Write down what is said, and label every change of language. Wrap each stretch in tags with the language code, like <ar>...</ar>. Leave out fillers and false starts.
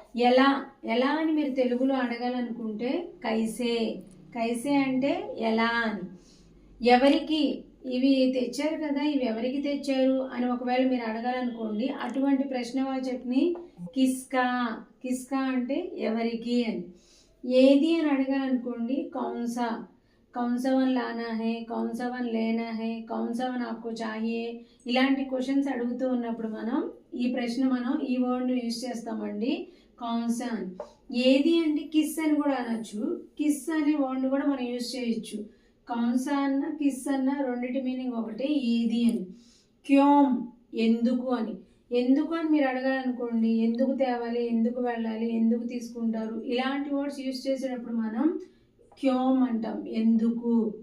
<te>ఎలా, ఎలా అని మీరు తెలుగులో అడగాలనుకుంటే కైసే, కైసే అంటే ఎలా అని। ఎవరికి, ఇవి తెచ్చారు కదా, ఇవి ఎవరికి తెచ్చారు అని ఒకవేళ మీరు అడగాలనుకోండి అటువంటి ప్రశ్నవాచక్ని కిస్కా, కిస్కా అంటే ఎవరికి అని। ఏది అని అడగాలనుకోండి కౌన్సా,</te> <hi>कौन सा वन लाना है, कौन सा वन लेना है, कौन सा वन आपको चाहिए।</hi> <te>ఇలాంటి క్వశ్చన్స్ అడుగుతూ ఉన్నప్పుడు మనం ఈ ప్రశ్న మనం ఈ వర్డ్ని యూజ్ చేస్తామండి కౌన్సా అని। ఏది అంటే కిస్ అని కూడా అనొచ్చు, కిస్ అనే వర్డ్ని కూడా మనం యూజ్ చేయొచ్చు। కౌన్సా అన్న కిస్ అన్న రెండింటి మీనింగ్ ఒకటే, ఏది అని। క్యోమ్ ఎందుకు అని, ఎందుకు అని మీరు అడగాలనుకోండి ఎందుకు తేవాలి, ఎందుకు వెళ్ళాలి, ఎందుకు తీసుకుంటారు, ఇలాంటి వర్డ్స్ యూజ్ చేసేటప్పుడు మనం క్యోమ్ అంటాం, ఎందుకు।</te>